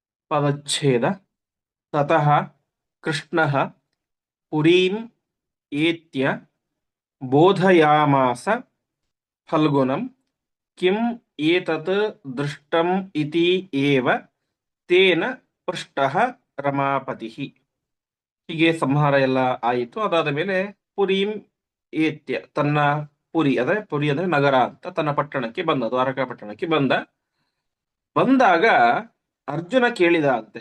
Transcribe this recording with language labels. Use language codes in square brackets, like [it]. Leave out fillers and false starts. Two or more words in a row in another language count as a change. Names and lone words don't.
[sa] ಪದಚ್ಛೇದ ತತಃ ಕೃಷ್ಣಃ ಪುರೀಂ ಏತ್ಯ ಬೋಧಯಾಮಾಸ ಫಲ್ಗುಣಂ ಕಿಂ ಏತತ್ ದೃಷ್ಟಂ ಇತಿ ಏವ ತೇನ ಪೃಷ್ಟಃ ರಮಾಪತಿಃ. [kn] ಹೀಗೆ ಸಂಹಾರ ಎಲ್ಲ ಆಯಿತು. ಅದಾದ ಮೇಲೆ [sa] ಪುರೀಂ ಏತ್ಯ, [kn] ತನ್ನ ಪುರಿ ಅಂದ್ರೆ ನಗರ ಅಂತ, ತನ್ನ ಪಟ್ಟಣಕ್ಕೆ ಬಂದ, ದ್ವಾರಕಾ ಪಟ್ಟಣಕ್ಕೆ ಬಂದಾಗ ಅರ್ಜುನ ಕೇಳಿದ ಅಂತೆ.